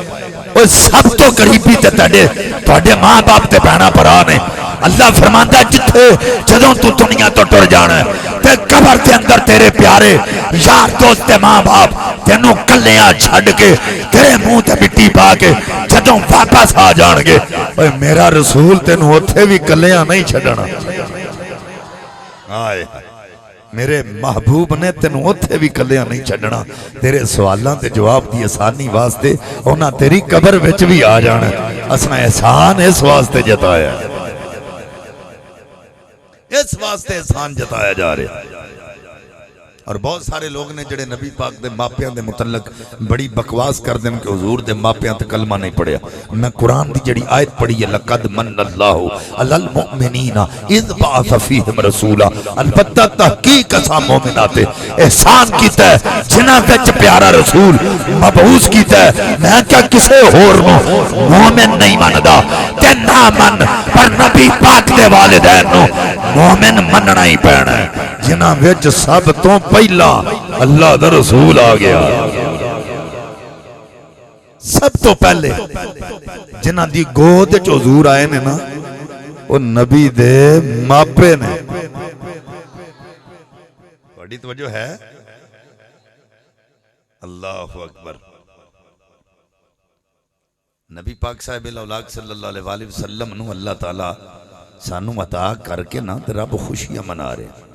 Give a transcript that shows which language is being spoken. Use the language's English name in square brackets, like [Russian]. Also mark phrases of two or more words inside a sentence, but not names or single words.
[Punjabi] وہ سب تو قریبی تے تہاڈے ماں باپ تے بہنا بھرا نے. اللہ فرماندا جتھے جدوں تو دنیا تو ٹر جانا ہے تے قبر دے اندر تیرے پیارے یار دوست تے ماں باپ تینوں کلیاں چھڈ کے تیرے منہ تے مٹی پا کے جدوں واپس آ جان گے. اوے میرا رسول تینوں اوتھے بھی کلیاں نہیں چھڈنا. آئے میرے محبوب نے تینوں اوتھے بھی کلیاں نہیں چھڈنا. تیرے سوالاں تے جواب دی آسانی واسطے انہاں تیری قبر وچ بھی آ جانا. اساں احسان اس واسطے جتایا, اس واسطے احسان جتایا جا رہا. اور بہت سارے لوگ نے جڑے نبی پاک دے ماپیاں دے متعلق بڑی بکواس کر دیں کہ حضور دے ماپیاں تے کلمہ نہیں پڑھیا. [Arabic] میں قرآن دی جڑی آیت پڑھی ہے لقد من اللہ علی المؤمنین اذ بعث فیہم رسولا, [Punjabi] البتہ تحقیق اساں مومنات احسان کیتا ہے جنہاں وچ پیارا رسول مبعوث کیتا ہے. میں کیا کسے ہور نو مومن نہیں مندا تے نہ من, پر نبی پاک دے والدین نو مومن مننا ہی پینا ہے جنہاں وچ سب تو پہلا اللہ دا رسول آ گیا. سب تو پہلے جنہاں دی گود وچ حضور آئے نے نا وہ نبی دے ماپے نے. بڑی توجہ ہے. [Arabic] اللہ اکبر. [Punjabi] نبی پاک [Arabic] صاحب الاولاق صلی اللہ علیہ وآلہ وسلم [Punjabi] نو اللہ تعالی سانو عطا کر کے نا تے رب خوشیاں منا رہے.